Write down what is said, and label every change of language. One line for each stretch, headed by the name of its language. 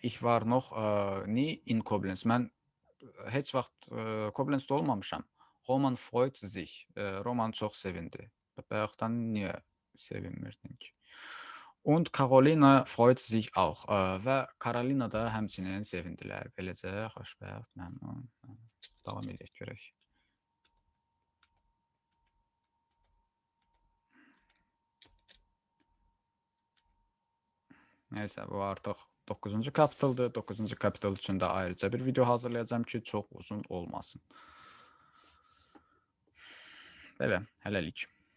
German: Ich war noch nie in Koblenz.
Azerbaijani: Mən heç vaxt Koblenzdə olmamışam.
German: Roman freut sich.
Azerbaijani: Roman çox sevindi. Bayaqdan niyə sevinmirdin ki?
German: Und Carolina freut sich auch.
Azerbaijani: Və Carolina da həmçinin sevindilər. Beləcə, xoşbəxt, məmnun. Davam edək, görək. Nəysə, bu artıq 9-cu kapitaldır. 9-cu kapital üçün də ayrıca bir video hazırlayacağam ki, çox uzun olmasın. Belə, hələlik.